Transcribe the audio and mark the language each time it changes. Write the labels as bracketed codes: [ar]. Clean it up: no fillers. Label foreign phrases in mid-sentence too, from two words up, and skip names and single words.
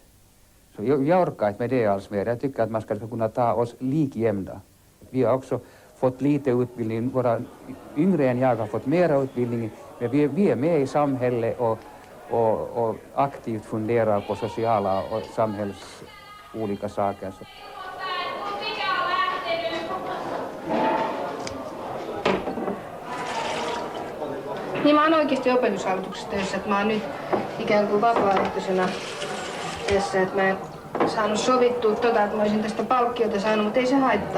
[sv] Så jag orkar inte med det alls mer. Jag tycker att man ska kunna ta oss likjämna. Vi har också fått lite utbildning. Våra yngre än jag har fått mera utbildning. Men vi är med i samhället och aktivt funderar på sociala och samhälls olika saker. [fi] Niin mä oon oikeasti opetushallituksessa töissä, että mä oon nyt ikään kuin vapaaehtoisena tässä, että mä en saanut sovittua että mä olisin tästä palkkiota saanut, mutta ei se haittaa.